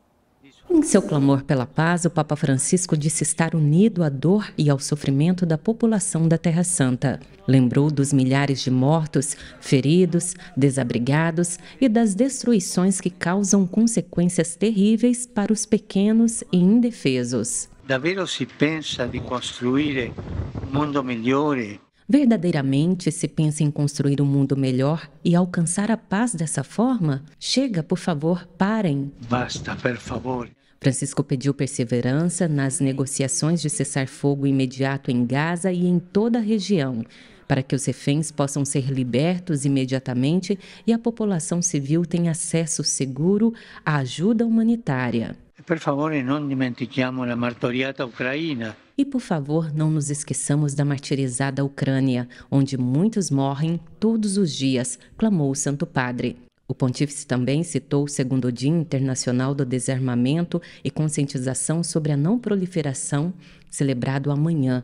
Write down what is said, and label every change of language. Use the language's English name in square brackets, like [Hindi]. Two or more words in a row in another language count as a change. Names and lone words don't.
[Portuguese] Em seu clamor pela paz, o Papa Francisco disse estar unido à dor e ao sofrimento da população da Terra Santa. Lembrou dos milhares de mortos, feridos, desabrigados e das destruições que causam consequências terríveis para os pequenos e indefesos. [Italian] Davvero si pensa di costruire un mondo migliore? [Portuguese] Verdadeiramente se pensa em construir um mundo melhor e alcançar a paz dessa forma? Chega, por favor, parem. [Italian] Basta, per favore. [Portuguese] Francisco pediu perseverança nas negociações de cessar-fogo imediato em Gaza e em toda a região, para que os reféns possam ser libertos imediatamente e a população civil tenha acesso seguro à ajuda humanitária. [Italian] Per favore, non dimentichiamo la martoriata Ucraina. [Portuguese] E, por favor, não nos esqueçamos da martirizada Ucrânia, onde muitos morrem todos os dias, clamou o Santo Padre. O pontífice também citou o segundo Dia Internacional do Desarmamento e Conscientização sobre a Não Proliferação, celebrado amanhã.